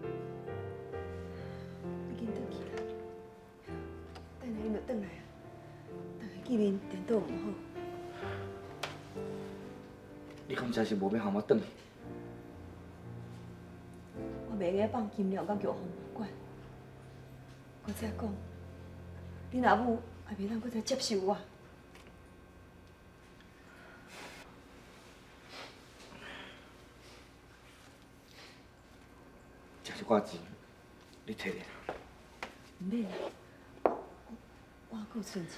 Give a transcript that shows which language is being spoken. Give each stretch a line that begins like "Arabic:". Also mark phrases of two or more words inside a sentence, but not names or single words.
Min Nan Chinese: 你紧转去啦，等下因就转来啊，大家见面颠倒毋好。你敢真是无要和我转去？我袂用放金良甲玉凤不管。我再讲，你老母也袂当搁再接受我。这一寡钱，你摕咧。唔免啦，我还有存钱。